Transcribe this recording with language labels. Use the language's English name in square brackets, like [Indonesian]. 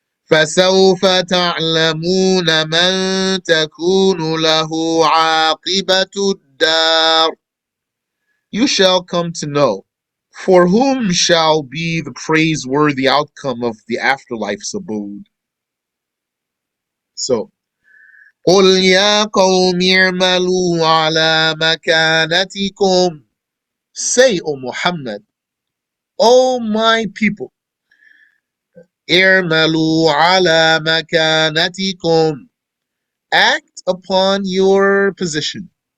[Arabic] فسوف تعلمون من تكون له عاقبة الدار. [English] You shall come to know for whom shall be the praiseworthy outcome of the afterlife's abode. [Arabic] So, قل يا قوم اعملوا على مكانتكم. [English] Say, O Muhammad, O my people, [Arabic] اعملوا على مكانتكم. [English] Act upon your position.